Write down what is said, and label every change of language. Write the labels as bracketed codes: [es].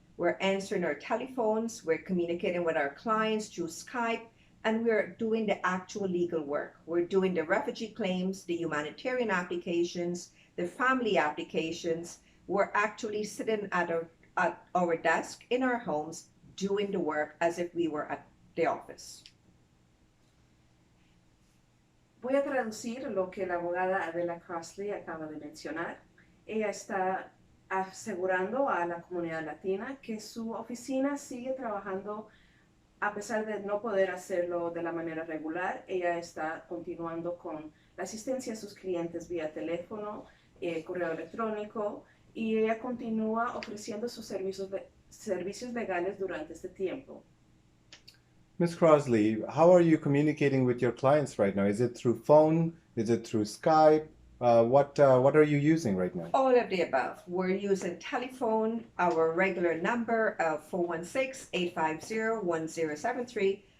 [en] We're answering our telephones, we're communicating with our clients through Skype, and we're doing the actual legal work. We're doing the refugee claims, the humanitarian applications, the family applications. We're actually sitting at our desk in our homes doing the work as if we were at the office. [es] Voy a traducir lo que la abogada Adela Crossley acaba de mencionar. Ella está asegurando a la comunidad latina que su oficina sigue trabajando a pesar de no poder hacerlo de la manera regular. Ella está continuando con la asistencia a sus clientes vía teléfono, correo electrónico, y ella continúa ofreciendo sus servicios legales durante este tiempo. [en] Ms. Crossley, how are you communicating with your clients right now? Is it through phone? Is it through Skype? What are you using right now? All of the above. We're using telephone, our regular number of 416-850-1073.